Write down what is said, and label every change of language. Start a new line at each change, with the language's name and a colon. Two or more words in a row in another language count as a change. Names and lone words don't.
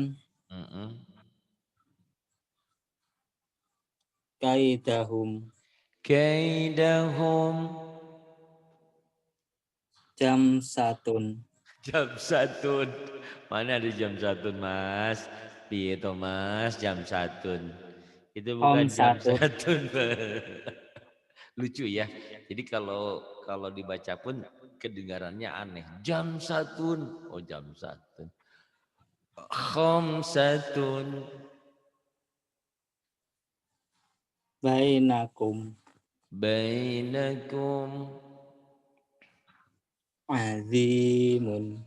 Arabic: mm-mm. kaidahum Kaidahum jam satun jam satun.
Indonesian: Mana ada
Arabic: jam satun
Indonesian: Mas?
Javanese: Piye to Mas
Arabic: jam satun?
Javanese: Itu om
Indonesian: bukan jam
Arabic: satun
Indonesian: satun. Lucu ya. Jadi kalau kalau dibaca pun kedengarannya aneh.
Arabic: Jam satun. Oh jam satun. Khamsatun. bainakum Bainakum. azimun